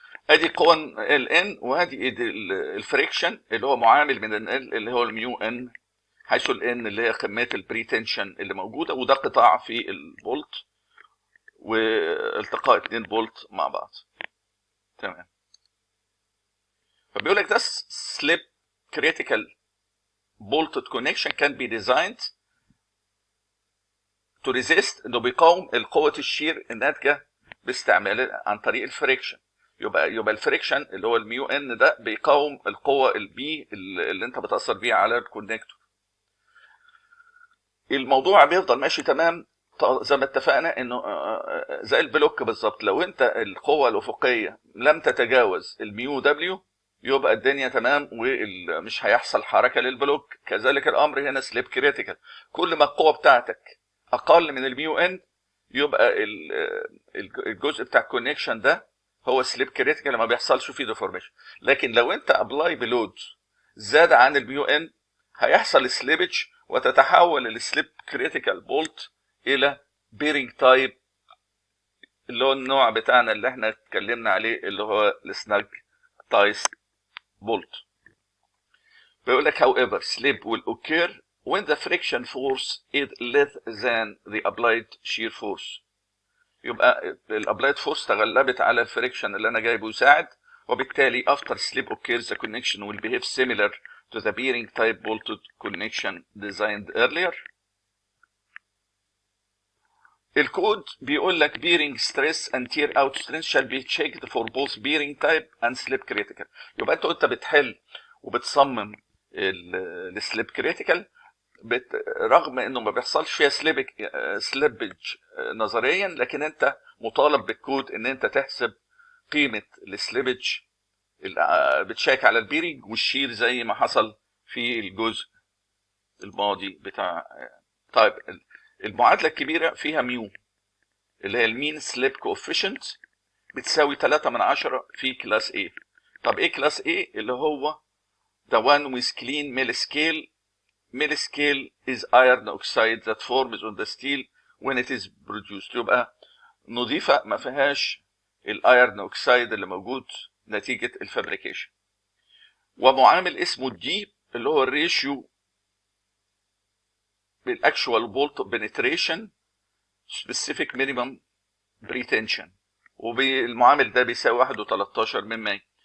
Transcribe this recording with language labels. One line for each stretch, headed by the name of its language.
Arabic: ادي قوه ال ان، وادي الفريكشن اللي هو معامل من ال اللي هو الميو ان، حيث ال ان اللي هي كميه البريتنشن اللي موجوده، وده قطاع في البولت والتقاء 2 بولت مع بعض. تمام. فبيقول لك ده
English: slip critical bolted connection can be designed to resist،
Arabic: انه بيقاوم القوة الشير الناتجة باستعمال عن طريق الفريكشن. يبقى الفريكشن اللي هو الميو ان ده بيقاوم القوه البي اللي انت بتاثر بيها على الكونكتور. الموضوع بيفضل ماشي تمام زي ما اتفقنا انه زي البلوك بالظبط. لو انت القوه الافقيه لم تتجاوز الميو دبليو يبقى الدنيا تمام ومش هيحصل حركه للبلوك. كذلك الامر هنا سليب كريتيكال، كل ما القوه بتاعتك اقل من الميو ان يبقى الجزء بتاع الكونكشن ده هو سليب كريتيكال، ما بيحصلش فيه ديفورميشن. لكن لو انت ابلاي بلود زاد عن الميو ان هيحصل سليبج وتتحول السليب كريتيكال بولت الى بيرنج تايب اللي هو النوع بتاعنا اللي احنا اتكلمنا عليه اللي هو السناج تايس بولت. بيقول لك
English: however slip will occur when the friction force is less than the applied shear force.
Arabic: يبقى الابلايد فورس تغلبت على الفريكشن اللي انا جايبه يساعد، وبالتالي
English: after slip occurs the connection will behave similar to the bearing type bolted connection designed earlier.
Arabic: الكود بيقول لك
English: bearing stress and tear out strength shall be checked for both bearing type and slip critical.
Arabic: يبقى انت بتحل وبتصمم السليب كريتيكال رغم انه ما بيحصلش فيها سليبج نظريا، لكن انت مطالب بالكود ان انت تحسب قيمه السليبج بتشيك على البيرنج والشير زي ما حصل في الجزء الماضي بتاع. طيب المعادله الكبيره فيها ميو اللي هي المين سليب كوفيشنت بتساوي 3/10 في كلاس A. طب ايه كلاس A؟ اللي هو
English: the one with clean mill scale. mill scale is iron oxide that forms on the steel when it is produced.
Arabic: يبقى نظيفه ما فيهاش الايرن اوكسايد اللي موجود نتيجه الفابريكيشن. ومعامل اسمه الدي اللي هو الريشيو بالاكشوال بولت بنتريشن سبيسيفيك مينيمم بريتنشن، وبالمعامل ده بيساوي 1.13.